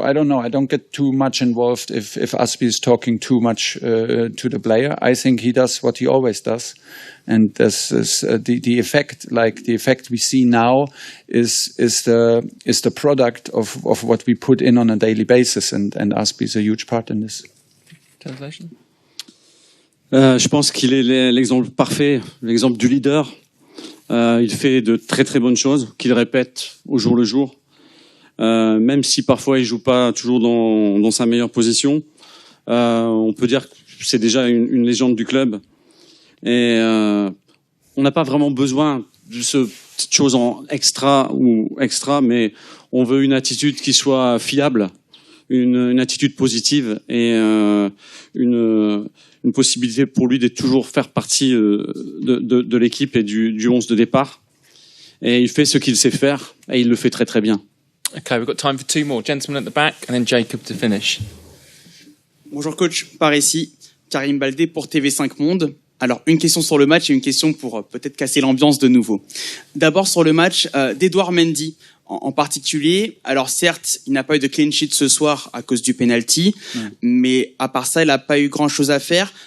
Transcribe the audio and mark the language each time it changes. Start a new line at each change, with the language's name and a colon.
English: I don't get too much involved if Azpi is talking too much to the player. I think he does what he always does, and this is the effect. Like the effect we see now is the product of what we put in on a daily basis, and Azpi is a huge part in this. Translation.
French: Je pense qu'il est l'exemple parfait, l'exemple du leader. Il fait de très très bonnes choses qu'il répète au jour le jour, même si parfois il joue pas toujours dans sa meilleure position. On peut dire que c'est déjà une légende du club, et on n'a pas vraiment besoin de ce petite chose en extra, mais on veut une attitude qui soit fiable, une attitude positive, et une possibilité pour lui de toujours faire partie de l'équipe et du 11 de départ. Et il fait ce qu'il sait faire, et il le fait très très bien.
English: Okay, we've got time for 2 more. Gentleman at the back, and then Jacob to finish.
French: Bonjour coach, par ici, Karim Baldé pour TV5 Monde. Alors, une question sur le match et une question pour peut-être casser l'ambiance de nouveau. D'abord sur le match d'Edouard Mendy en particulier. Alors certes, il n'a pas eu de clean sheet ce soir à cause du penalty, mais à part ça, il n'a pas eu grand-chose à faire.